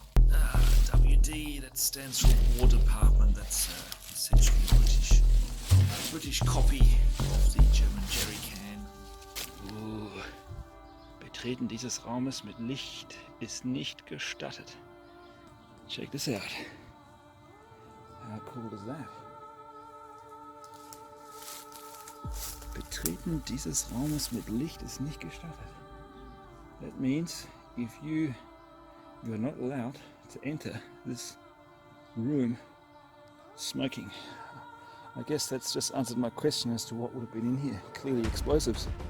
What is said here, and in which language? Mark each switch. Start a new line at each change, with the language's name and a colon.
English: That stands for War Department. That's essentially British copy of the German jerry can.
German: Betreten dieses Raumes mit Licht ist nicht gestattet.
English: Check this out. How cool is that?
German: Betreten dieses Raumes mit Licht ist nicht gestattet.
English: That means if you are not allowed to enter this room smoking. I guess that's just answered my question as to what would have been in here. Clearly explosives.